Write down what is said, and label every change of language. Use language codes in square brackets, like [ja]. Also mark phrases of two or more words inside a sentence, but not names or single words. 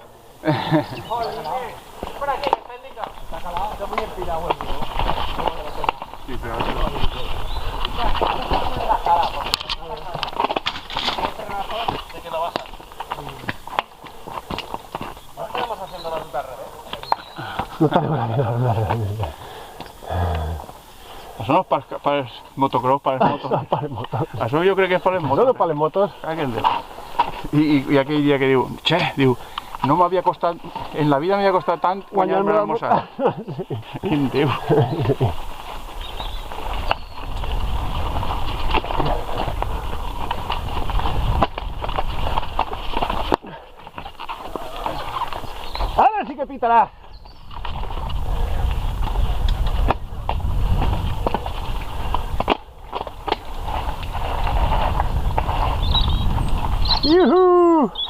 [es] Por aquí, que está indicado. Está calado, está muy empinado el tío. Sí, pero... ¿De qué lo vas a? Ahora estamos haciendo la ruta al revés. No está de buena vida. [ca] Això no és per motocross, per motos. [es] Para el motor. [ca] Això jo crec que és per les [es] Eso [ca] motos. [es] no es para las motos. [ca] Aquell Déu. I aquell dia que diu, che, diu, no m'havia costat, en la vida m'havia costat tant guanyar-me l'almorzar. Quin Déu. [es] Ahora sí que pitará. ¡Yuhu!